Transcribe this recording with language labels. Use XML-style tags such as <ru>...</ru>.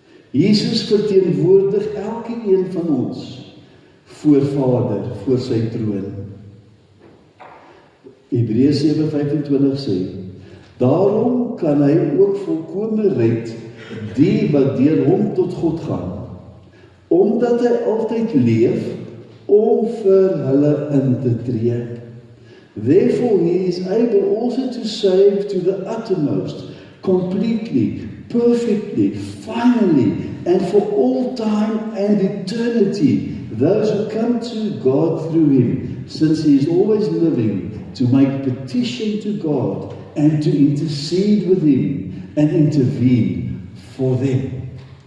<af>Jesus verteenwoordig elkeen van ons voor Vader, voor sy troon. Hebreërs 7:25 sê, daarom kan hy ook volkome red die wat deur hom tot God gaan, omdat hy altyd leef om vir hulle in te tree.</af> <en>Therefore he is able also to save to the uttermost, completely, perfectly, finally, and for all time and eternity, those who come to God through him, since he is always living to make petition to God and to intercede with him and intervene for them.</en>